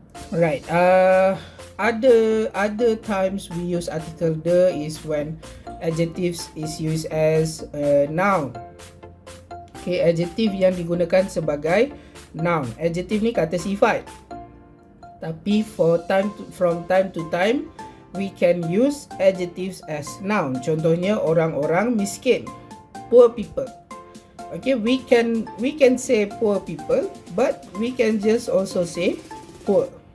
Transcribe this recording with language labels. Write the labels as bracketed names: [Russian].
[English] Right, other times we use article the is when adjectives is used as a noun. [Malay] Okay, adjective yang digunakan sebagai noun. Adjective ni kata sifat. Tapi [English] from time to time we can use adjectives as noun. [Malay] Contohnya orang-orang miskin, [English] poor people. Okay, we can say poor people, but we can just also say poor.